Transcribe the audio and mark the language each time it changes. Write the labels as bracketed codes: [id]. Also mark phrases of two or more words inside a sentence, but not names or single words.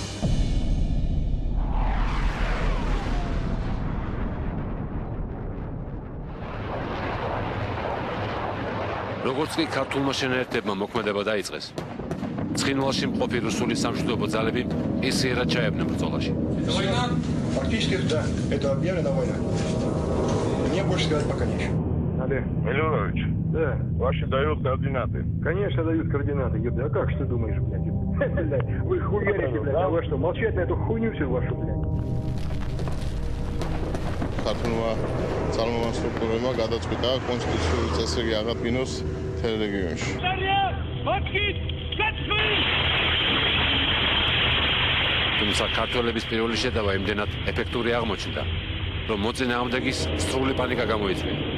[ka] როგორც კი ქართულმა შენაერთებმა მოქმედება დაიწყეს, ცხინვალში მყოფი რუსული სამშვიდობო ძალები ისიერად ჩაებდნენ ბრძოლაში. [ru] Война? Фактически, да. Это объявлена война. Мне больше сказать пока нечего. Олег Миллионович, да, ваши дают координаты. Конечно, дают координаты, ебля. А как же ты думаешь, блядь? Вы хуярите, блядь, а вы что, молчать на эту хуйню всю вашу, блядь? [ka] ქართულმა წარმომადგენლმა სტრუქტურებმა გადაწყვიტა კონსტიტუციური წესრიგი აღადგინოს მთელ რეგიონში. თუმცა ქართველების პირველი შეტევა იმდენად ეფექტური აღმოჩნდა, რომ მოწინააღმდეგის სრული პანიკა გამოიწვია.